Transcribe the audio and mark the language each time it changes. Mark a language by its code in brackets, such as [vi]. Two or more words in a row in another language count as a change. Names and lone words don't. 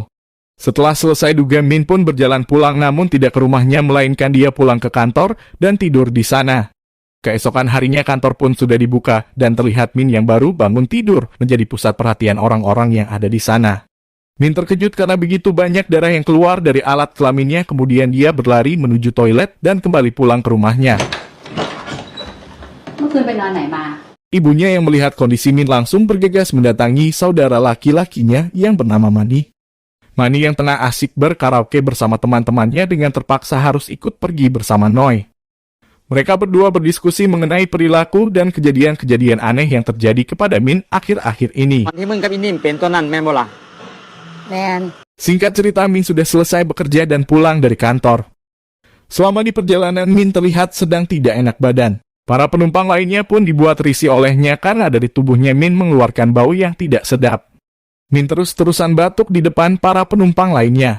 [id] Setelah selesai juga Min pun berjalan pulang, namun tidak ke rumahnya melainkan dia pulang ke kantor dan tidur di sana. Keesokan harinya kantor pun sudah dibuka dan terlihat Min yang baru bangun tidur menjadi pusat perhatian orang-orang yang ada di sana. Min terkejut karena begitu banyak darah yang keluar dari alat kelaminnya, kemudian dia berlari menuju toilet dan kembali pulang ke rumahnya. [th] เมื่อคืนไปนอนไหนมา [id] Ibunya yang melihat kondisi Min langsung bergegas mendatangi saudara laki-lakinya yang bernama Mani. Mani yang tengah asik berkaraoke bersama teman-temannya dengan terpaksa harus ikut pergi bersama Noi. Mereka berdua berdiskusi mengenai perilaku dan kejadian-kejadian aneh yang terjadi kepada Min akhir-akhir ini. [th] วันที่มึงกับอินนิ่มเป็นตัวนั้นแม่นบ่ล่ะ แมน [id] Singkat cerita, Min sudah selesai bekerja dan pulang dari kantor. Selama di perjalanan, Min terlihat sedang tidak enak badan. Para penumpang lainnya pun dibuat risih olehnya karena dari tubuhnya Min mengeluarkan bau yang tidak sedap. Min terus-terusan batuk di depan para penumpang lainnya.